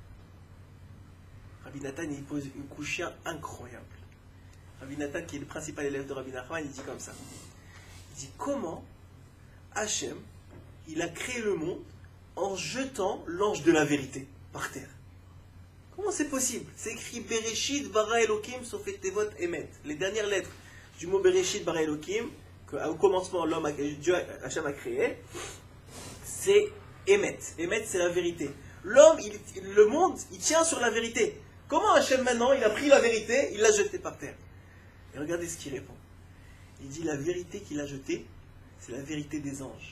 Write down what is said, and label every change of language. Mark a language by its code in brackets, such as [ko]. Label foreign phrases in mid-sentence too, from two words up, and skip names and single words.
[fr] Rabbi Nathan il pose une couchia incroyable. Rabbi Nathan qui est le principal élève de Rabbi Nachman, il dit comme ça. Il dit comment Hachem il a créé le monde en jetant l'ange de la vérité par terre. Comment c'est possible? C'est écrit [he] בראשית ברא אלוקים סופי תיבות אמת. [fr] Les dernières lettres du mot [he] בראשית ברא אלוקים, [fr] qu'au commencement Dieu Hachem a créé, c'est Emet. Emet c'est la vérité. L'homme, le monde, il tient sur la vérité. Comment Hachem maintenant, il a pris la vérité, il l'a jetée par terre? Et regardez ce qu'il répond. Il dit la vérité qu'il a jetée, c'est la vérité des anges.